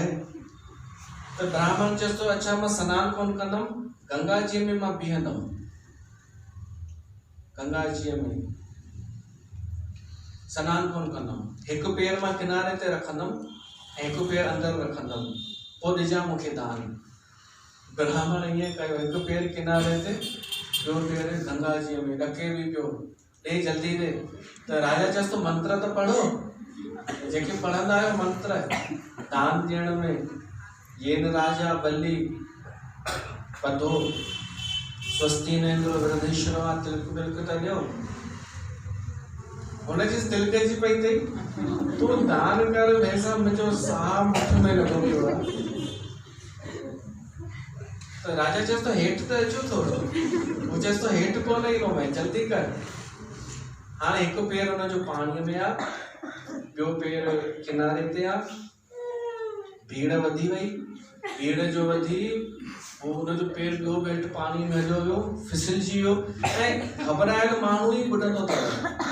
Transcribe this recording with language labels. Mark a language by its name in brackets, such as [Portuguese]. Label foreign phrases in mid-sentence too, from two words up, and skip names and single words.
[Sindhi] त ब्राह्मण चएसि तो अच्छा मां सनानु कोन कंदमि, गंगा जी में मां बीहंदमि, गंगा जी में सनानु कोन कंदमि, हिकु पेर मां किनारे ते रखंदमि ऐं हिकु पेर अंदरि रखंदमि, पोइ ॾिजां मूंखे दान। ब्राह्मण ईअं कयो, हिकु पेर किनारे ते, ॿियो पेर गंगा जी में, ॾके बि पियो, ॾे जल्दी ॾे। त राजा चएसि तो मंत्र त पढ़ो, जेके पढ़ंदा आहियो मंत्र दान ॾियण में। [Sanskrit] येन राजा बल्ली पधो स्वस्ति न इंद्र वृद्धेश्वरा, [Sindhi] तिलक बिलक त ॾियो। हुनजी तिलक जी पई अथई, तूं दान कर भैसा, मुंहिंजो साह मुख में लॻो पियो आहे। त राजा चएसि तो हेठि त अचो थोरो, हू चएसि तो हेठि कोन ईंदो मैं, जल्दी कर। हाणे हिकु पेर हुनजो पाणीअ में आहे, ॿियो पेर किनारे ते आहे। भीड़ वधी वई, भीड़ जो वधी वो हुनजो पेर ॿियो बि हेठि पाणी में हलियो वियो, फिसलजी वियो ऐं घबरायल माण्हू ई ॿुॾंदो अथव।